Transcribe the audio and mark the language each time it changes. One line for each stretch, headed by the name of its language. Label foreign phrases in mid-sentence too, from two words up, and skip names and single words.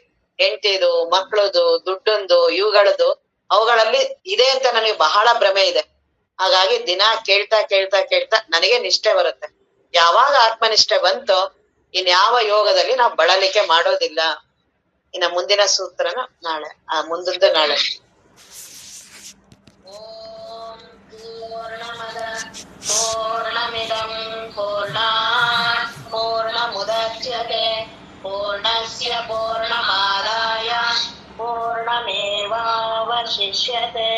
Kannada: ಹೆಂಡ್ತಿದು, ಮಕ್ಳದು, ದುಡ್ಡಂದು, ಇವುಗಳದ್ದು ಅವುಗಳಲ್ಲಿ ಇದೆ ಅಂತ ನನಗೆ ಬಹಳ ಭ್ರಮೆ ಇದೆ. ಹಾಗಾಗಿ ದಿನ ಕೇಳ್ತಾ ಕೇಳ್ತಾ ಕೇಳ್ತಾ ನನಗೆ ನಿಷ್ಠೆ ಬರುತ್ತೆ. ಯಾವಾಗ ಆತ್ಮನಿಷ್ಠೆ ಬಂತೋ ಇನ್ಯಾವ ಯೋಗದಲ್ಲಿ ನಾವು ಬಳಲಿಕೆ ಮಾಡೋದಿಲ್ಲ. ಇನ್ನ ಮುಂದಿನ ಸೂತ್ರನ ನಾಳೆ, ಮುಂದಿದ್ದು ನಾಳೆ.
Sanskrit: ಓಂ ಪೂರ್ಣಮದ ಪೂರ್ಣಮಿದಂ ಪೂರ್ಣಾತ್ ಪೂರ್ಣಮುದಚ್ಯತೆ ಪೂರ್ಣಸ್ಯ ಪೂರ್ಣಮಾದಾಯ ಪೂರ್ಣಮೇವಾವಶಿಷ್ಯತೆ.